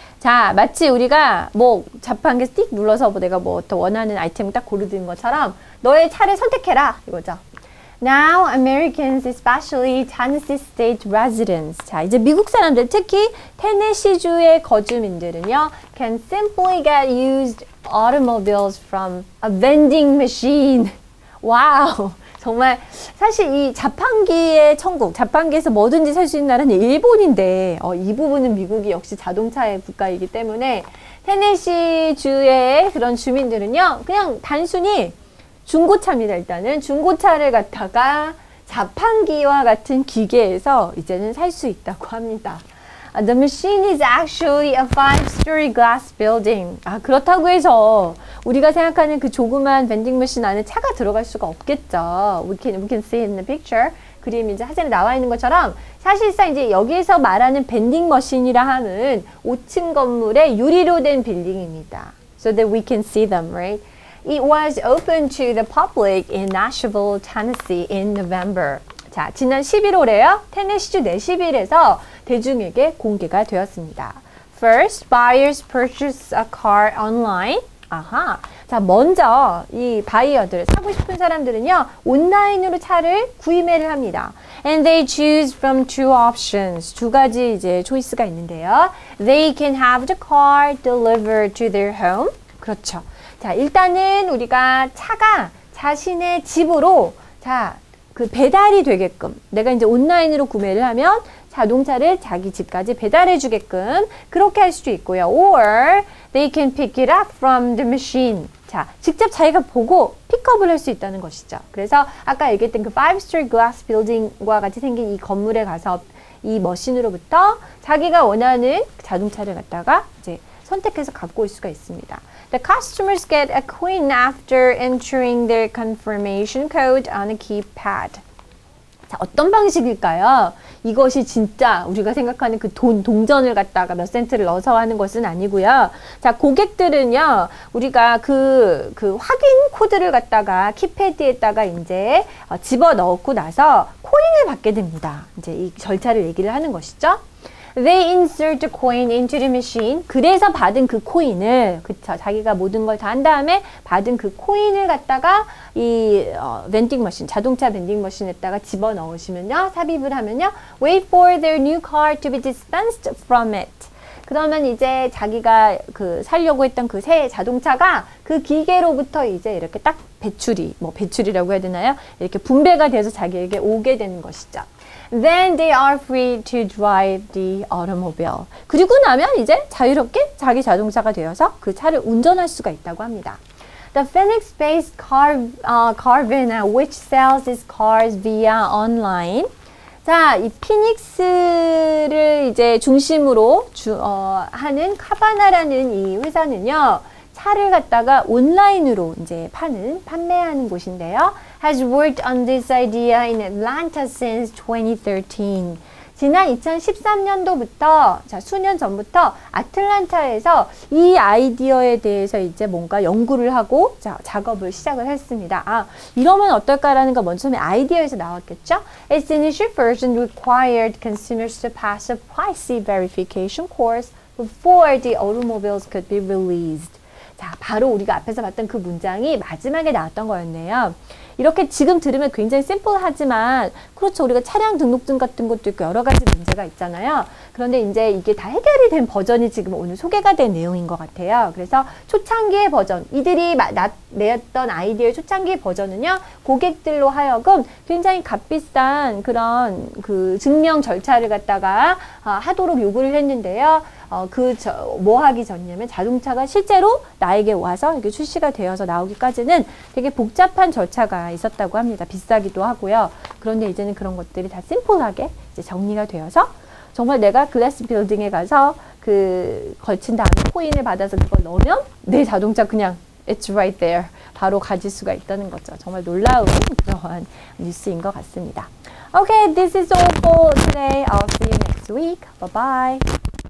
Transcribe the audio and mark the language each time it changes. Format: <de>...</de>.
<ko>자, 마치 우리가 자판기 스틱 눌러서 내가 더 원하는 아이템을 딱 고르는 것처럼 너의 차를 선택해라 이거죠.</ko> <en>Now Americans, especially Tennessee State residents.</en> <ko>자, 이제 미국 사람들, 특히 테네시주의 거주민들은요,</ko> <en>can simply get used automobiles from a vending machine.</en> <ko>와우. 정말 사실 이 자판기의 천국, 자판기에서 뭐든지 살 수 있는 나라는 일본인데 이 부분은 미국이 역시 자동차의 국가이기 때문에 테네시주의 그런 주민들은요, 그냥 단순히 중고차입니다. 일단은 중고차를 갖다가 자판기와 같은 기계에서 이제는 살 수 있다고 합니다.</ko> <en>The machine is actually a 5-story glass building.</en> <ko>그렇다고 해서 우리가 생각하는 그 조그만 vending machine 안에 차가 들어갈 수가 없겠죠.</ko> <en>We can see it in the picture.</en> <ko>그림 이제 사진에 나와 있는 것처럼 사실상 이제 여기에서 말하는 vending machine이라 하는 5층 건물의 유리로 된 빌딩입니다.</ko> <en>So that we can see them, right? It was open to the public in Nashville, Tennessee in November.</en> <ko>자, 지난 11월에요. 테네시주 내시빌에서 대중에게 공개가 되었습니다.</ko> <en>First, buyers purchase a car online.</en> <ko>자, 먼저 이 바이어들, 사고 싶은 사람들은요, 온라인으로 차를 구매를 합니다.</ko> <en>And they choose from two options.</en> <ko>두 가지 이제 초이스가 있는데요.</ko> <en>They can have the car delivered to their home.</en> <ko>그렇죠. 자, 일단은 우리가 차가 자신의 집으로, 그 배달이 되게끔 내가 이제 온라인으로 구매를 하면 자동차를 자기 집까지 배달해 주게끔 그렇게 할 수도 있고요.</ko> <en>Or they can pick it up from the machine.</en> <ko>자, 직접 자기가 보고 픽업을 할 수 있다는 것이죠. 그래서 아까 얘기했던 그</ko> <en>5-story glass building</en> <ko>과 같이 생긴 이 건물에 가서 이 머신으로부터 자기가 원하는 자동차를 갖다가 이제 선택해서 갖고 올 수가 있습니다.</ko> <en>The customers get a coin after entering their confirmation code on a keypad.</en> <ko>자, 어떤 방식일까요? 이것이 진짜 우리가 생각하는 그 동전을 갖다가 몇 센트를 넣어서 하는 것은 아니고요. 자, 고객들은요, 우리가 그 확인 코드를 갖다가 키패드에다가 이제 집어 넣고 나서 코인을 받게 됩니다. 이제 이 절차를 얘기를 하는 것이죠.</ko> <en>They insert the coin into the machine.</en> <ko>그래서 받은 그 코인을, 그쵸, 자기가 모든 걸 다 한 다음에 받은 그 코인을 갖다가 이 vending machine, 자동차 vending machine에다가 집어 넣으시면요, 삽입을 하면요,</ko> <en>wait for their new car to be dispensed from it.</en> <ko>그러면 이제 자기가 그 살려고 했던 그 새 자동차가 그 기계로부터 이제 이렇게 딱 배출이라고 해야 되나요? 이렇게 분배가 돼서 자기에게 오게 되는 것이죠.</ko> <en>Then they are free to drive the automobile.</en> <ko>그리고 나면 이제 자유롭게 자기 자동차가 되어서 그 차를 운전할 수가 있다고 합니다.</ko> <en>The Phoenix-based Carvana, which sells its cars via online.</en> <ko>자, 이 피닉스를 이제 중심으로 하는 카바나라는 이 회사는요, 차를 갖다가 온라인으로 이제 판매하는 곳인데요.</ko> <en>Has worked on this idea in Atlanta since 2013.</en> <ko>지난 2013년도부터, 자, 수년 전부터 아틀란타에서 이 아이디어에 대해서 이제 뭔가 연구를 하고, 자, 작업을 시작을 했습니다. 아, 이러면 어떨까라는 거 먼저 처음에 아이디어에서 나왔겠죠?</ko> <en>Its initial version required consumers to pass a pricey verification course before the automobiles could be released.</en> <ko>자, 바로 우리가 앞에서 봤던 그 문장이 마지막에 나왔던 거였네요. 이렇게 지금 들으면 굉장히 심플하지만, 그렇죠, 우리가 차량 등록증 같은 것도 있고 여러 가지 문제가 있잖아요. 그런데 이제 이게 다 해결이 된 버전이 지금 오늘 소개가 된 내용인 것 같아요. 그래서 초창기의 버전, 이들이 내었던 아이디어의 초창기 버전은요, 고객들로 하여금 굉장히 값비싼 그런 그 증명 절차를 갖다가 하도록 요구를 했는데요. 뭐 하기 전이냐면 자동차가 실제로 나에게 와서 이렇게 출시가 되어서 나오기까지는 되게 복잡한 절차가 있었다고 합니다. 비싸기도 하고요. 그런데 이제는 그런 것들이 다 심플하게 이제 정리가 되어서 정말 내가 글래스 빌딩에 가서 걸친 다음에 코인을 받아서 그걸 넣으면 내 자동차 그냥</ko> <en>it's right there</en> <ko>바로 가질 수가 있다는 거죠. 정말 놀라운 그런 뉴스인 것 같습니다.</ko> <en>Okay, this is all for today. I'll see you next week. Bye bye.</en>